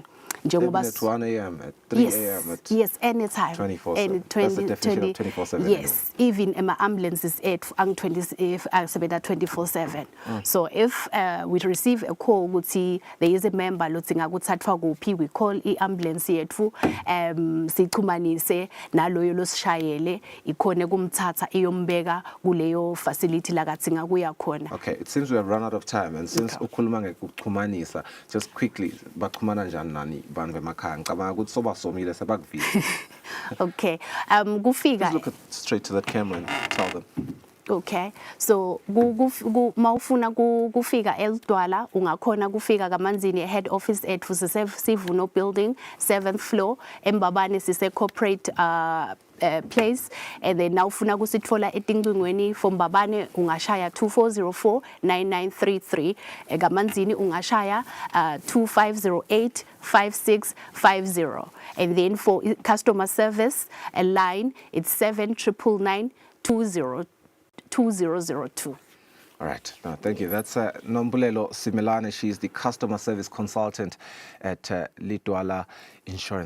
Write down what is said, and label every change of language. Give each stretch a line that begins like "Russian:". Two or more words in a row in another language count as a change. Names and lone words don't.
English: Even at 1 a.m., at 3 a.m., yes, anytime. 24/7. That's the definition of 24/7. Yes, even my ambulances at 24/7. So if we receive a call, we see there is a member we call the ambulance
Swati: yetfu sixhumanise naloyo losishayele ikhone kumthatha iyombeka kuleyo facility la katsinga kuya khona.
English: Okay, it seems we have run out of time, and since
Swati: ukhuluma ngekuxhumanisa,
English: just quickly
Swati: baxhumana njani nani bantu emakhaya ngicabanga ukuthi sobasomile sebakuvile. Okay, kufika.
English: Please look straight to that camera and tell them.
Swati: Okay, so mawufuna kufika eLitwala ungakhona kufika kaManzini
English: head office
Swati: ethu Sivuno building 7th floor eMbabane sise
English: corporate place, and then
Swati: nawufuna kusitfola eTinqingweni from Mbabane ungashaya 2404-9933 kaManzini ungashaya 2508-5650,
English: and then for customer service a line it's 799-2002. All right. No, thank you. That's Nombulelo Similane. She's the customer service consultant at Litwala Insurance.